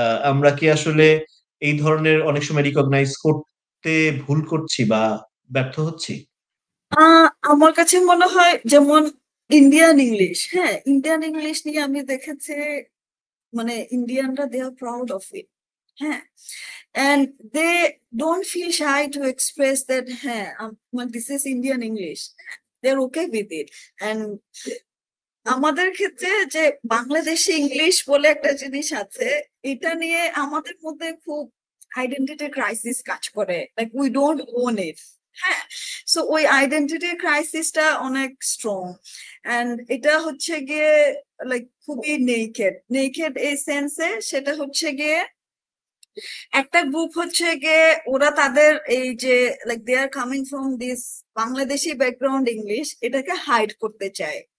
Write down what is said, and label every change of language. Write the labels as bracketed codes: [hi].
[bn] আমরা কি আসলে এই ধরনের অনেক সময় রিকগনাইজ করতে ভুল করছি বা ব্যর্থ হচ্ছি? আমার কাছে মনে হয় যেমন ইন্ডিয়ান ইংলিশ, হ্যাঁ, ইন্ডিয়ান ইংলিশ নিয়ে আমি দেখেছি, মানে ইন্ডিয়ানরা [en] They are proud of it. হ্যাঁ, and they don't feel shy to express that, হ্যাঁ, this is Indian English, they're okay with it. [bn] And আমাদের ক্ষেত্রে যে বাংলাদেশি ইংলিশ বলে একটা জিনিস আছে, এটা নিয়ে আমাদের মধ্যে খুব আইডেন্টিটি ক্রাইসিস কাজ করে, [en] Like we don't own it. [bn] হ্যাঁ, সো ওই আইডেন্টিটি ক্রাইসিসটা অনেক স্ট্রং, এন্ড এটা হচ্ছে গিয়ে লাইক খুবই নেকেড নেকেড এই সেন্সে, সেটা হচ্ছে গিয়ে একটা গ্রুপ হচ্ছে গিয়ে ওরা তাদের এই যে like [en] they are coming from this Bangladeshi background English, [bn] এটাকে হাইড করতে চায়।